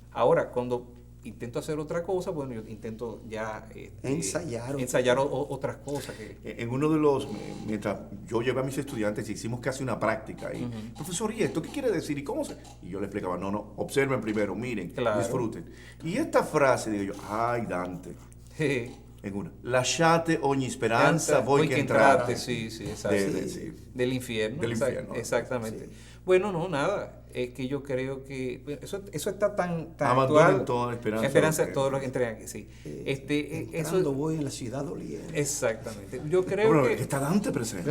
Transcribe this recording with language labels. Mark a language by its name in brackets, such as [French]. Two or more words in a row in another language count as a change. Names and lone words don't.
[Spanish] Ahora, cuando intento hacer otra cosa, bueno, yo intento ya ensayar otras cosas. En uno de los, mientras yo llevé a mis estudiantes, hicimos casi una práctica. Y, profesor, ¿y esto qué quiere decir? ¿Y cómo se...? Y yo le explicaba, no, observen primero, miren, disfruten. Y esta frase, digo yo, ay, Dante. En una, [Italian] lasciate ogni speranza voi che entrate. [Spanish] Sí, exacto. Del infierno. Exactamente. Sí. Bueno, no, nada. Es que yo creo que eso está tan actual. Toda esperanza todo lo que entregan aquí, sí. Eso voy en la ciudad doliente. Exactamente. Yo creo que está Dante presente.